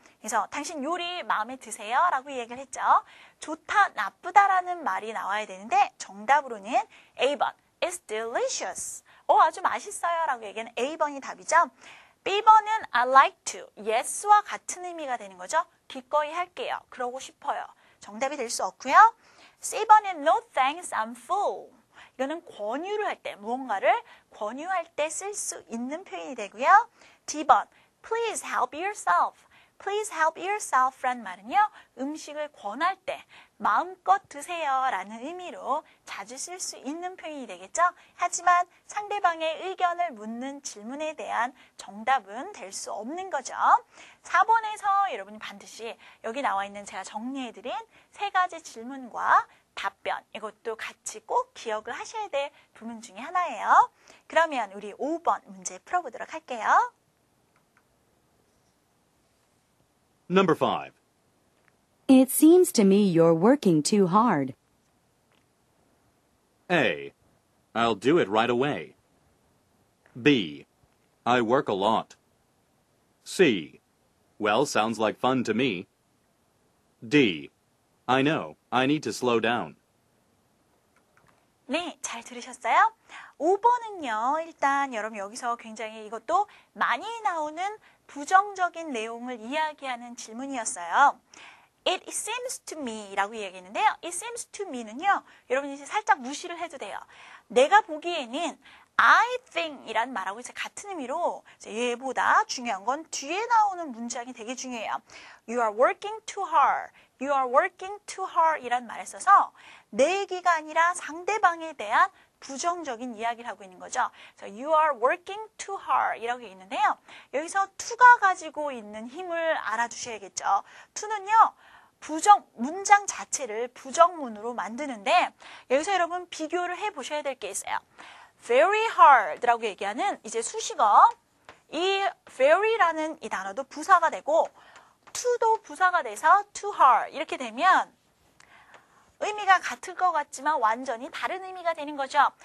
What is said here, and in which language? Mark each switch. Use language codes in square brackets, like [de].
[ko] 그래서 당신 요리 마음에 드세요? 라고 얘기를 했죠. 좋다, 나쁘다라는 말이 나와야 되는데 정답으로는 A번, [en] It's delicious. [ko] 아주 맛있어요 라고 얘기하는 A번이 답이죠. B번은 [en] I like to, yes [ko] 와 같은 의미가 되는 거죠. 기꺼이 할게요. 그러고 싶어요. 정답이 될 수 없고요. [en] C번은 No thanks, I'm full. [ko] 이거는 권유를 할 때, 무언가를 권유할 때 쓸 수 있는 표현이 되고요. [en] D번, Please help yourself. Please help yourself [ko] 라는 말은요. 음식을 권할 때 마음껏 드세요 라는 의미로 자주 쓸 수 있는 표현이 되겠죠. 하지만 상대방의 의견을 묻는 질문에 대한 정답은 될 수 없는 거죠. 4번에서 여러분이 반드시 여기 나와 있는 제가 정리해드린 3가지 질문과 답변 이것도 같이 꼭 기억을 하셔야 될 부분 중에 하나예요. 그러면 우리 5번 문제 풀어보도록 할게요. [en] Number 5. It seems to me you're working too hard. A. I'll do it right away. B. I work a lot. C. Well, sounds like fun to me. D. I know. I need to slow down. [ko] 네, 잘 들으셨어요? 5번은요, 일단 여러분 여기서 굉장히 이것도 많이 나오는 부정적인 내용을 이야기하는 질문이었어요. [en] It seems to me [ko] 라고 이야기했는데요. [en] It seems to me [ko] 는요, 여러분이 이제 살짝 무시를 해도 돼요. 내가 보기에는 I think 이란 말하고 이제 같은 의미로 얘보다 중요한 건 뒤에 나오는 문장이 되게 중요해요. [en] You are working too hard. You are working too hard [ko] 이란 말을 써서 내 얘기가 아니라 상대방에 대한 부정적인 이야기를 하고 있는 거죠. 그래서 [en] you are working too hard [ko] 이라고 있는데요. 여기서 to가 가지고 있는 힘을 알아두셔야겠죠. to는요. 문장 자체를 부정문으로 만드는데 여기서 여러분 비교를 해보셔야 될 게 있어요. very hard라고 얘기하는 이제 수식어 이 very라는 이 단어도 부사가 되고 to도 부사가 돼서 too hard 이렇게 되면 의미가 같을 것 같지만 완전히 다른 의미가 되는 거죠.